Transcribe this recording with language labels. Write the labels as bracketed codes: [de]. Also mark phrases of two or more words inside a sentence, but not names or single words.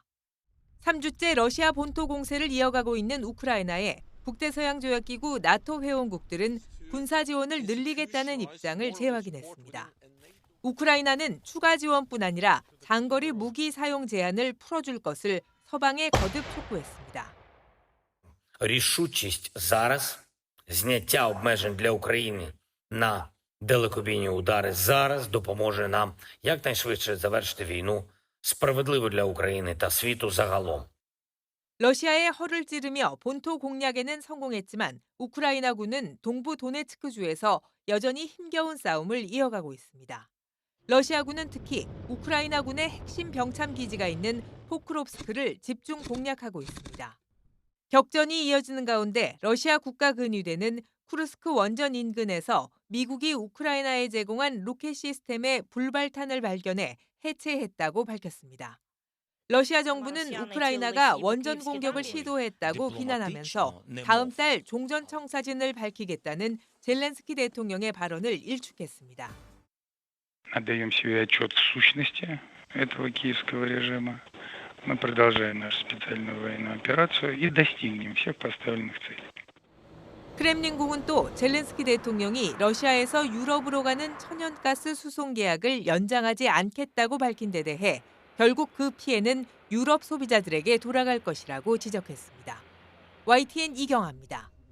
[ko] 3주째 러시아 본토 공세를 이어가고 있는 우크라이나에 북대서양조약기구 나토 회원국들은 군사 지원을 늘리겠다는 입장을 재확인했습니다. 우크라이나는 추가 지원뿐 아니라 장거리 무기 사용 제한을 풀어줄 것을 서방에 거듭 촉구했습니다. [uk] Рішучість зараз, зняття обмежень для України на далекобійні удари зараз допоможе нам якнайшвидше завершити війну справедливо для України та світу загалом. [ko] 러시아의 허를 찌르며 본토 공략에는 성공했지만 우크라이나군은 동부 도네츠크주에서 여전히 힘겨운 싸움을 이어가고 있습니다. 러시아군은 특히 우크라이나군의 핵심 병참 기지가 있는 포크롭스크를 집중 공략하고 있습니다. 격전이 이어지는 가운데 러시아 국가근위대는 쿠르스크 원전 인근에서 미국이 우크라이나에 제공한 로켓 시스템의 불발탄을 발견해 해체했다고 밝혔습니다. 러시아 정부는 우크라이나가 원전 공격을 시도했다고 비난하면서 다음 달 종전 청사진을 밝히겠다는 젤렌스키 대통령의 발언을 일축했습니다. [ru] Отдаем себе отчет в сущности этого киевского режима. Мы продолжаем нашу специальную военную операцию и достигнем всех поставленных целей. [ko] 크렘린궁은 또 젤렌스키 대통령이 러시아에서 유럽으로 가는 천연가스 수송 계약을 연장하지 않겠다고 밝힌 데 대해 결국 그 피해는 유럽 소비자들에게 돌아갈 것이라고 지적했습니다. YTN 이경아입니다.